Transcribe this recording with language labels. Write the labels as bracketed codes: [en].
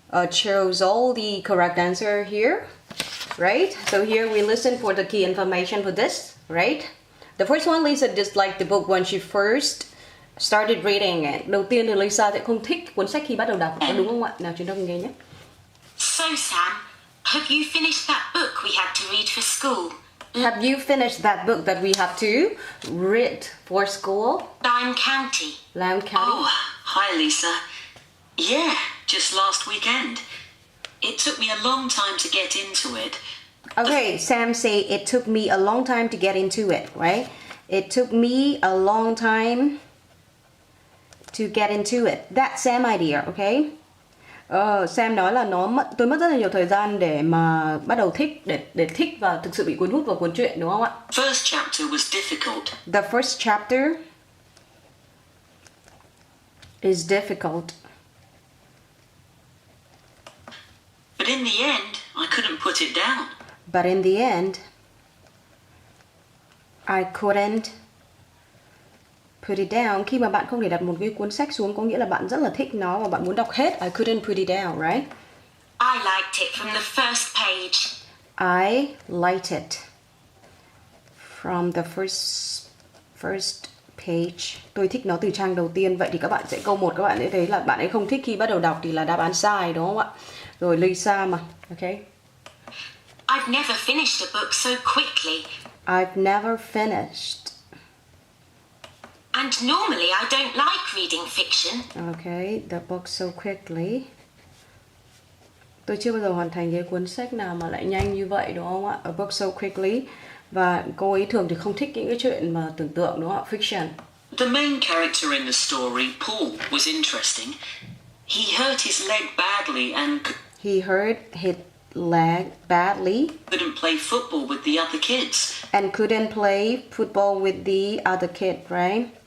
[en] Chose all the correct answer here, right? So here we listen for the key information for this, right? The first one, Lisa disliked the book when she first started reading it. [vi] Đầu tiên thì Lisa sẽ không thích cuốn sách khi bắt đầu đọc, có đúng không ạ? Nào chúng ta cùng nghe nhé. [en] So Sam, have you finished that book we had to read for school? Have you finished that book that we have to read for school? Lime County. Lime County. Oh, hi Lisa. Yeah, just last weekend. It took me a long time to get into it. Okay, Sam say it took me a long time to get into it, right? It took me a long time to get into it. That's Sam idea, okay? [vi] Sam nói là tôi mất rất là nhiều thời gian để mà bắt đầu thích, để thích và thực sự bị cuốn hút vào cuốn truyện, đúng không ạ? [en] First chapter was difficult. The first chapter is difficult. But in the end, I couldn't put it down. But in the end, I couldn't put it down. [vi] Khi mà bạn không thể đặt một cái cuốn sách xuống có nghĩa là bạn rất là thích nó và bạn muốn đọc hết. [en] I couldn't put it down, right? I liked it from the first page. I liked it from the first page. [vi] Tôi thích nó từ trang đầu tiên. Vậy thì các bạn sẽ câu 1 các bạn sẽ thấy là bạn ấy không thích khi bắt đầu đọc thì là đáp án sai, đúng không ạ? Rồi Lisa mà, okay? [en] I've never finished a book so quickly. I've never finished And normally I don't like reading fiction. Okay, the book so quickly. [vi] Tôi chưa bao giờ hoàn thành cái cuốn sách nào mà lại nhanh như vậy đúng không ạ? [en] A book so quickly. [vi] Và cô ấy thường thì không thích những cái chuyện mà tưởng tượng đúng không ạ? [en] Fiction. The main character in the story, Paul, was interesting. He hurt his leg badly and He hurt his leg badly couldn't play football with the other kids. and couldn't play football with the other kid, right?